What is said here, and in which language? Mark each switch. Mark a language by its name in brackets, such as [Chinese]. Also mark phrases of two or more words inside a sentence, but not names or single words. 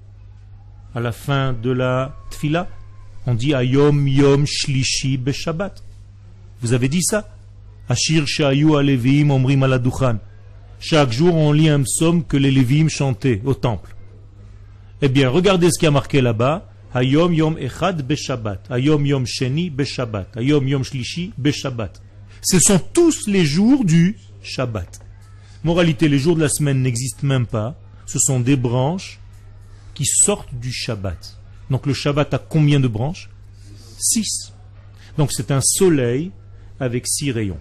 [French] À la fin de la Tfila, on dit [Hebrew] היום יום שלישי בשבת. [French] Vous avez dit ça? [Hebrew] השיר שהיו הלויים אומרים על הדוכן. [French] Chaque jour, on lit un psaume que les Léviim chantaient au temple. Eh bien, regardez ce qui a marqué là-bas. [Hebrew] היום יום אחד בשבת. היום יום שני בשבת. היום יום שלישי בשבת. [French] Ce sont tous les jours du Shabbat. Moralité, les jours de la semaine n'existent même pas. Ce sont des branches qui sortent du Shabbat. Donc le Shabbat a combien de branches? 6. Donc c'est un soleil avec 6 rayons.